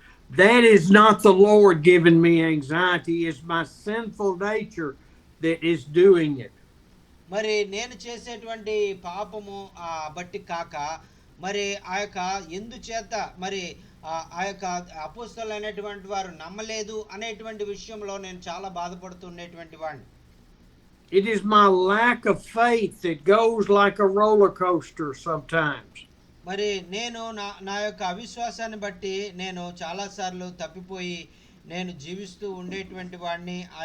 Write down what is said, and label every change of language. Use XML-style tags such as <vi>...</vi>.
<en>That is not the Lord giving me anxiety, it's my sinful nature that is doing it.</en> <te>మరి నేను చేసేటువంటి పాపము బట్టి కాక మరి ఎందుచేత మరి అపోస్తలులు అనేటువంటి వారు నమ్మలేదు అనేటువంటి విషయంలో నేను చాలా బాధపడుతున్నటువంటి వాడిని.</te> <en>It is my lack of faith that goes like a roller coaster sometimes.</en> <te>మరి నేను నా యొక్క అవిశ్వాసాన్ని బట్టి నేను చాలా సార్లు తప్పిపోయి నేను జీవిస్తూ ఉండేటువంటి వాడిని.</te>